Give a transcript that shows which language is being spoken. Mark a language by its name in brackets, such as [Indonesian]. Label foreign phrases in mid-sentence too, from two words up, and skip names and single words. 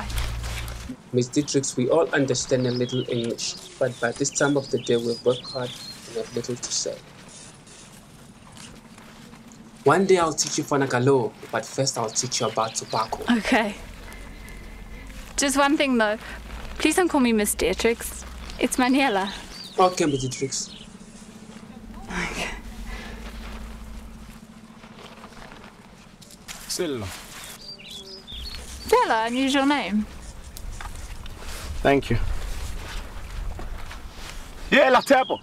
[English] Miss Dietrich, we all understand a little English, but by this time of the day we work hard and have little to say. One day I'll teach you Fanagalo, but first I'll teach you about tobacco. Okay. Just one thing though. Please don't call me Miss Dietrich. It's Maniela. Okay, Miss Dietrich. Okay. Sello. Sello, unusual name. Thank you. Yeah, la tepo.